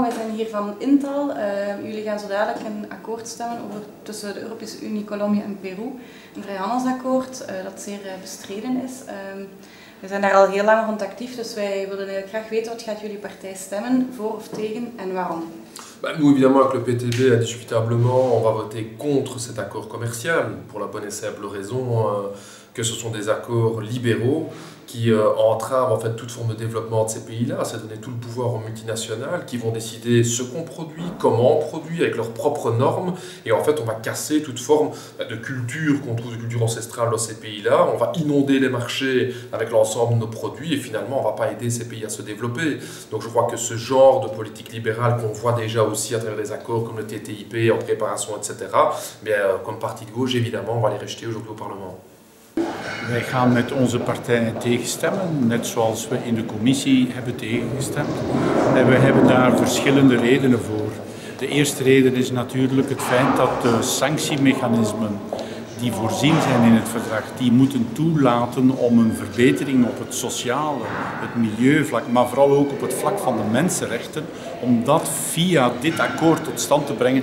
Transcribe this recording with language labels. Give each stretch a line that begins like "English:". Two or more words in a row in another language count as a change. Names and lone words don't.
Dutch: Wij zijn hier van Intal. Jullie gaan zo dadelijk een akkoord stemmen tussen de Europese Unie, Colombia en Peru. Een vrijhandelsakkoord dat zeer bestreden is. We zijn daar al heel lang rond actief, dus wij willen eigenlijk graag weten wat gaat jullie partij stemmen, voor of tegen en waarom.
French: Nous, évidemment, avec le PTB, indiscutablement, on va voter contre cet accord commercial, pour la bonne et simple raison que ce sont des accords libéraux qui entravent en fait toute forme de développement de ces pays-là. C'est donner tout le pouvoir aux multinationales qui vont décider ce qu'on produit, comment on produit, avec leurs propres normes. Et en fait, on va casser toute forme de culture qu'on trouve, de culture ancestrale dans ces pays-là. On va inonder les marchés avec l'ensemble de nos produits et finalement, on ne va pas aider ces pays à se développer. Donc je crois que ce genre de politique libérale qu'on voit déjà aussi à travers des accords comme le TTIP en préparation, etc., mais comme parti de gauche, évidemment, on va les rejeter aujourd'hui au Parlement.
Dutch: Wij gaan met onze partijen tegenstemmen, net zoals we in de commissie hebben tegengestemd. En we hebben daar verschillende redenen voor. De eerste reden is natuurlijk het feit dat de sanctiemechanismen die voorzien zijn in het verdrag, die moeten toelaten om een verbetering op het sociale, het milieuvlak, maar vooral ook op het vlak van de mensenrechten, om dat via dit akkoord tot stand te brengen.